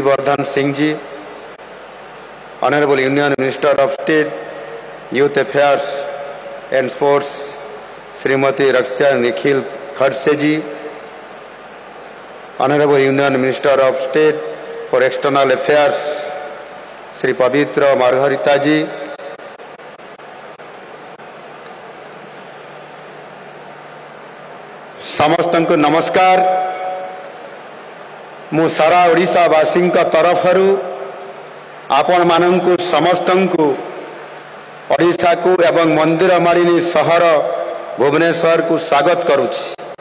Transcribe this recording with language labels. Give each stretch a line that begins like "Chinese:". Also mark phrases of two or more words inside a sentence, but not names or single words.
English: Vardhan Singh ji, Honorable Union Minister of State, Youth Affairs and Sports, Srimati Raksha Nikhil Khadse ji, Honorable Union Minister of State for External Affairs, Sri Pavitra Margarita ji,
Odia: ସମସ୍ତଙ୍କୁ ନମସ୍କାର। ମୁଁ ସାରା ଓଡ଼ିଶା ବାସୀ ତରଫରୁ ଆପଣ ମାନଙ୍କୁ ସମସ୍ତଙ୍କୁ ଓଡ଼ିଶାକୁ ଏବଂ ମନ୍ଦିର ମାଳିନୀ ସହର ଭୁବନେଶ୍ୱରକୁ ସ୍ୱାଗତ କରୁଛି।